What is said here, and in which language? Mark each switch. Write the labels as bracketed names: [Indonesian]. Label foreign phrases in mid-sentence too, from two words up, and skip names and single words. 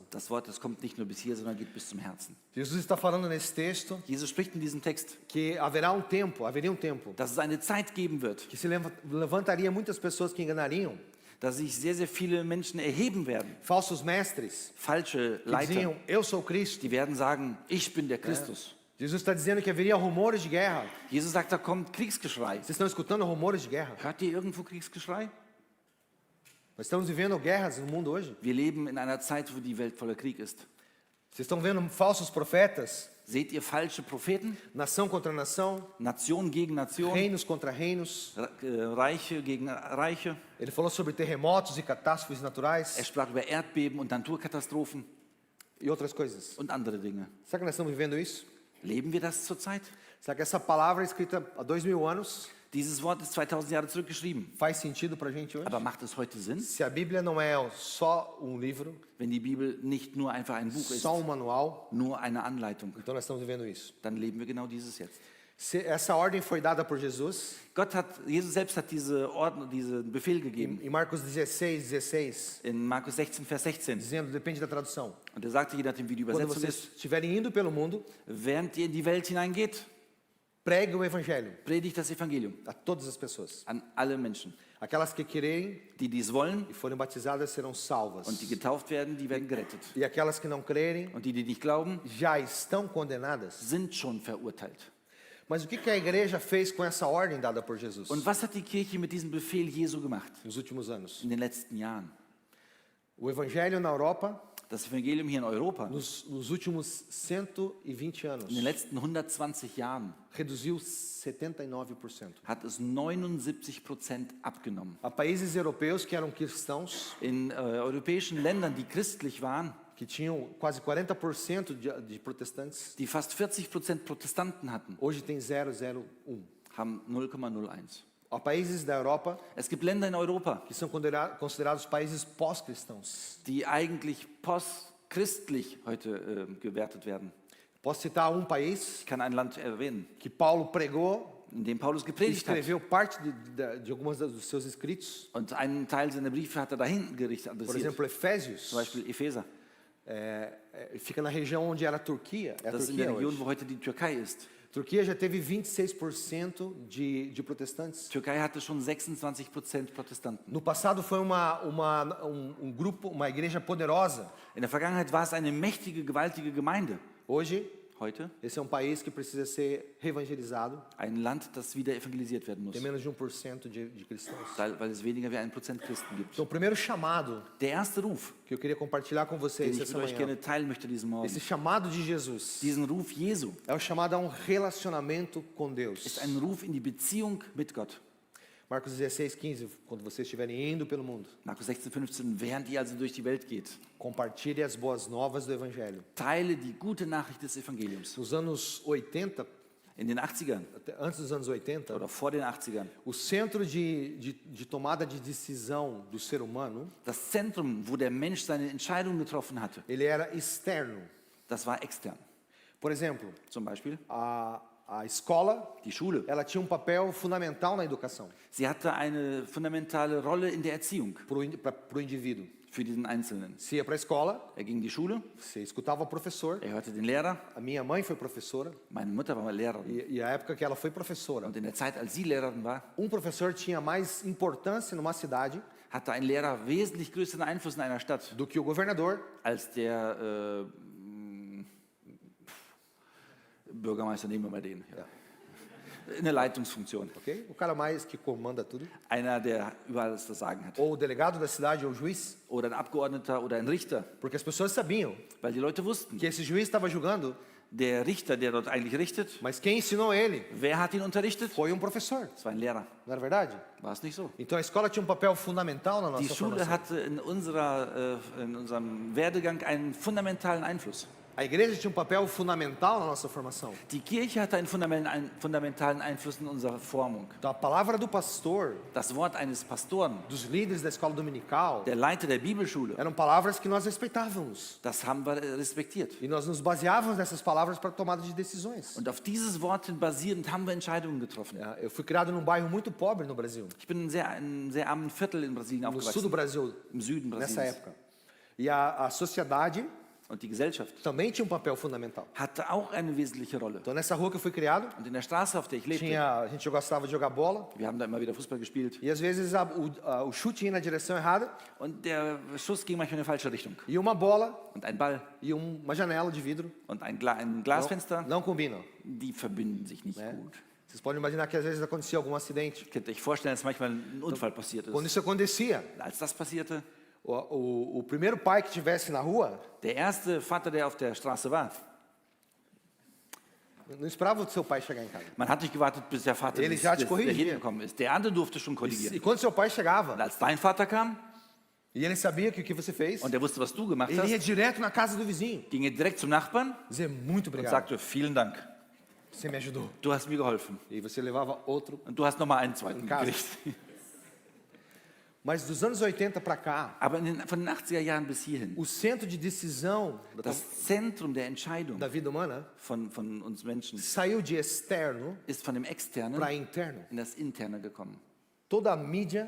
[German] Das Wort, das kommt nicht nur bis hier, sondern geht bis zum Herzen. [Portuguese] Jesus está falando nesse texto [German] Jesus spricht in diesem Text, [Portuguese] que haveria um tempo [German] dass es eine Zeit geben wird, [Portuguese] que se levantaria muitas pessoas que enganariam, [German] dass sich sehr, sehr viele Menschen erheben werden. [Portuguese] falsos mestres, [German] Falsche [Portuguese] que [German] Leiter, [Portuguese] diziam, eu sou Cristo. [German] die werden sagen, ich bin der Christus. [Portuguese] Jesus está dizendo que haveria rumores de guerra. [German] Jesus sagt, da kommt Kriegsgeschrei. [Portuguese] Vocês estão escutando rumores de guerra? [German] Hört ihr irgendwo Kriegsgeschrei? [Portuguese] Nós estamos vivendo guerras no mundo hoje. [German] Wir leben in einer Zeit, wo die Welt voller Krieg ist. [Portuguese] Vocês estão vendo falsos profetas, [German] Seht ihr falsche Propheten? [Portuguese] nação contra nação, [German] Nation gegen Nation, [Portuguese] reinos contra reinos. [German] Reiche gegen Reiche. [Portuguese] Ele falou sobre terremotos e catástrofes naturais [German] Er sprach über Erdbeben und Naturkatastrophen [Portuguese] e outras coisas. [German] und andere Dinge. [Portuguese] Será que nós estamos vivendo isso? [German] Leben wir das zurzeit? [Portuguese] Será que essa palavra escrita há 2000 anos [German] Dieses Wort ist 2000 Jahre zurückgeschrieben. [Portuguese] Faz sentido para a gente hoje? [German] Aber macht es heute Sinn, [Portuguese] Se a Bíblia não é só livro, [German] wenn die Bibel nicht nur einfach ein Buch ist, [Portuguese] só manual, [German] nur eine Anleitung? [Portuguese] então nós estamos vivendo isso. [German] Dann leben wir genau dieses jetzt. [Portuguese] Essa ordem foi dada por Jesus [German] Jesus selbst hat diesen Befehl gegeben. [Portuguese] em Marcos 16, [German] In Markus 16, Vers 16. [Portuguese] dizendo, depende da tradução. [German] Und er sagte, je nachdem wie die [Portuguese] Quando [German] Übersetzung [Portuguese] vocês [German] ist, [Portuguese] estiverem indo pelo mundo, [German] während ihr in die Welt hineingeht, [Portuguese] pregue o evangelho [German] predigt das Evangelium [Portuguese] a todas as pessoas. [German] an alle Menschen. [Portuguese] Aquelas que querem [German] Die dies wollen [Portuguese] e forem batizadas serão salvas. [German] und die getauft werden, die werden gerettet. [Portuguese] E aquelas que não crerem [German] Und die nicht glauben, [Portuguese] já estão condenadas. [German] sind schon verurteilt. [Portuguese] Mas o que a igreja fez com essa ordem dada por Jesus [German] Und was hat die Kirche mit diesem Befehl Jesu gemacht [Portuguese] nos últimos anos? [German] in den letzten Jahren? [Portuguese] O evangelho na Europa, [German] Das Evangelium hier in Europa [Portuguese] nos últimos 120 anos, [German] in den letzten 120 Jahren [Portuguese] reduziu 79%. [German] hat es 79% abgenommen. [Portuguese] Há países europeus que eram cristãos, [German] In europäischen Ländern, die christlich waren, [Portuguese] que tinham quase 40% de protestantes, [German] die fast 40% Protestanten hatten, [Portuguese] hoje tem 0,01. [German] haben 0,01. [Portuguese] Há países da Europa [German] Es gibt Länder in Europa, [Portuguese] que são considerados países pós-cristãos. [German] die eigentlich postchristlich heute gewertet werden. [Portuguese] Posso citar um país [German] Ich kann ein Land erwähnen, [Portuguese] que Paulo pregou [German] in dem Paulus [Portuguese] e [German] gepredigt hat. [Portuguese] escreveu parte de algumas dos seus escritos. [German] Und einen Teil seiner Briefe hat er dahin gerichtet, [Portuguese] Por [German] adressiert. [Portuguese] exemplo, Efésios, [German] Zum Beispiel Epheser. [Portuguese] fica na região onde era a Turquia. É a [German] Das ist in [Portuguese] Turquia [German] der Region, [Portuguese] hoje. [German] wo heute die Türkei ist. [Portuguese] Turquia já teve 26% de protestantes. [German] Türkei hatte schon 26% Protestanten. [Portuguese] No passado foi grupo, uma igreja poderosa. [German] In der Vergangenheit war es eine mächtige, gewaltige Gemeinde. [Portuguese] Hoje, [German] Heute [Portuguese] esse é um país que precisa ser reevangelizado. [German] ein Land, das wieder evangelisiert werden muss, [Portuguese] Tem menos de 1% de cristãos. [German] weil es weniger wie 1% Christen gibt. [Portuguese] Então, o primeiro chamado [German] Der erste Ruf, [Portuguese] que eu queria compartilhar com [German] den [Portuguese] vocês [German] ich [Portuguese] essa [German] mit euch [Portuguese] manhã, [German] gerne teilen möchte diesen Morgen, [Portuguese] esse chamado de Jesus, [German] diesen Ruf Jesu, [Portuguese] é o chamado a um relacionamento com Deus. [German] ist ein Ruf in die Beziehung mit Gott. [Portuguese] Marcos 16:15, quando vocês estiverem indo pelo mundo, [German] Markus 16, 15, während ihr also durch die Welt geht, [Portuguese] compartilhe as boas novas do Evangelho. [German] teile die gute Nachricht des Evangeliums. [Portuguese] Nos anos 80, [German] In den 80ern [Portuguese] até antes dos anos 80, [German] oder vor den 80ern, [Portuguese] o centro de tomada de decisão do ser humano, [German] das Zentrum, wo der Mensch seine Entscheidung getroffen hatte, [Portuguese] ele era externo. [German] das war extern. [Portuguese] Por exemplo, [German] Zum Beispiel [Portuguese] a escola, [German] die Schule. [Portuguese] ela tinha papel fundamental na educação [German] Sie hatte eine fundamentale Rolle in der Erziehung [Portuguese] para o indivíduo. [German] für diesen Einzelnen. [Portuguese] Você ia para a escola, [German] Er ging in die Schule, [Portuguese] você escutava o professor. [German] er hörte den Lehrer. [Portuguese] A minha mãe foi professora [German] Meine Mutter war mal Lehrerin. [Portuguese] e a época que ela foi professora, [German] Und in der Zeit, als sie Lehrerin war, [Portuguese] professor tinha mais importância numa cidade [German] hatte ein Lehrer wesentlich größeren Einfluss in einer Stadt [Portuguese] do que o governador, [German] als der Bürgermeister, nehmen wir mal den. Ja. Eine Leitungsfunktion. ok? [Portuguese] O cara mais que comanda tudo, [German] Einer, der überall das Sagen hat. [Portuguese] ou o delegado da cidade ou o juiz, [German] Oder ein Abgeordneter oder ein Richter. [Portuguese] porque as pessoas sabiam [German] Weil die Leute wussten, [Portuguese] que esse juiz estava julgando, [German] der Richter, der dort eigentlich richtet, [Portuguese] mas quem ensinou ele [German] wer hat ihn unterrichtet? [Portuguese] foi professor, [German] Das war ein Lehrer. [Portuguese] não era verdade? [German] War es nicht so? [Portuguese] Então a escola tinha papel fundamental na [German] Die [Portuguese] nossa [German] Schule [Portuguese] formação. [German] hatte in unserem Werdegang einen fundamentalen Einfluss. [Portuguese] A igreja tinha papel fundamental na nossa formação. [German] Die Kirche hatte einen fundamentalen Einfluss in unserer Formung. [Portuguese] Então a palavra do pastor, [German] Das Wort eines Pastoren, [Portuguese] dos líderes da escola dominical, [German] der Leiter der Bibelschule, [Portuguese] eram palavras que nós respeitávamos. [German] das haben wir respektiert. [Portuguese] E nós nos baseávamos nessas palavras para tomada de decisões. [German] Und auf dieses Wort hin basierend haben wir Entscheidungen getroffen. Ja, [Portuguese] eu fui criado num bairro muito pobre no Brasil, [German] Ich bin in einem sehr armen Viertel in Brasilien [Portuguese] no sul do [German] aufgewachsen, [Portuguese] Brasil, [German] im Süden [Portuguese] nessa [German] Brasiliens. [Portuguese] época. E a sociedade [German] Und die Gesellschaft [Portuguese] também tinha papel fundamental. [German] hatte auch eine wesentliche Rolle. [Portuguese] Então nessa rua que eu fui criado, [German] Und in der Straße, auf der ich lebte, [Portuguese] a gente gostava de jogar bola [German] wir haben da immer wieder Fußball gespielt. [Portuguese] e às vezes o chute ia na direção errada [German] Und der Schuss ging manchmal in eine falsche Richtung. [Portuguese] e uma bola [German] Und ein Ball [Portuguese] e uma janela de vidro [German] und ein Glasfenster, [Portuguese] não combinam. [German] die verbinden sich nicht gut. [Portuguese] Vocês podem imaginar que às vezes acontecia algum acidente. [German] Könnt ihr euch vorstellen, dass manchmal ein Unfall passiert [Portuguese] Quando [German] ist. [Portuguese] isso acontecia, [German] Als das passierte, [Portuguese] o primeiro pai que estivesse na rua [German] der erste Vater, der auf der Straße war, [Portuguese] não esperava o seu pai chegar em casa. [German] man hat nicht gewartet, bis der Vater [Portuguese] Ele já te [German] der [Portuguese] corrigia. [German] hingekommen ist. Der andere durfte schon [Portuguese] E [German] korrigieren. [Portuguese] quando seu pai chegava [German] Und als dein Vater kam [Portuguese] e ele sabia que o que você fez, [German] und er wusste, was du gemacht [Portuguese] ele ia [German] hast, [Portuguese] direto na casa do vizinho [German] ging er direkt zum Nachbarn [Portuguese] dizer muito [German] und [Portuguese] obrigado. [German] sagte, vielen Dank. [Portuguese] Você me ajudou. [German] Du hast mir geholfen. [Portuguese] E você levava outro. [German] Und du hast nochmal einen zweiten [Portuguese] In casa. [German] gekriegt. [Portuguese] Mas dos anos 80 para cá, [German] Aber von den 80er Jahren bis hierhin, [Portuguese] o centro de decisão [German] das Zentrum der Entscheidung [Portuguese] da vida humana [German] von uns Menschen [Portuguese] saiu de externo [German] ist von dem Externen [Portuguese] para interno. [German] in das Interne gekommen. [Portuguese] Toda a mídia,